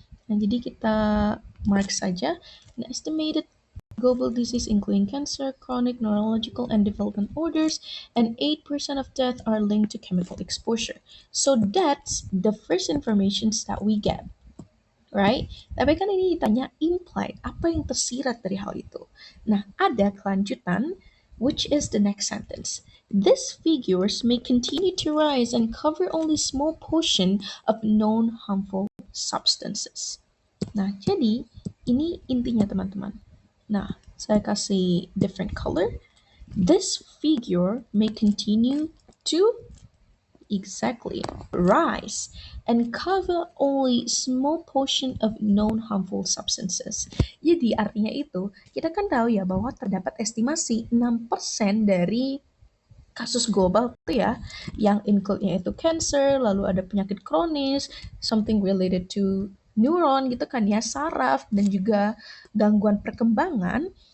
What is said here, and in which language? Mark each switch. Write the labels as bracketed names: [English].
[Indonesian] Nah, jadi kita [English] mark [Indonesian] saja [English] an estimated global disease including cancer, chronic, neurological, and development orders, and 8% of death are linked to chemical exposure. So that's the first informations that we get, right? [Indonesian] Tapi kan ini ditanya implied, apa yang tersirat dari hal itu? Nah, ada kelanjutan, [English] which is the next sentence. These figures may continue to rise and cover only small portion of known harmful substances. [Indonesian] Nah, jadi ini intinya teman-teman. Nah, saya kasih [English] different color. This figure may continue to exactly rise and cover only small portion of known harmful substances. [Indonesian] Jadi artinya itu, kita kan tahu ya bahwa terdapat estimasi 6% dari kasus global itu ya, yang include-nya itu cancer, lalu ada penyakit kronis, [English] something related to neuron [Indonesian] gitu kan ya, saraf, dan juga gangguan perkembangan.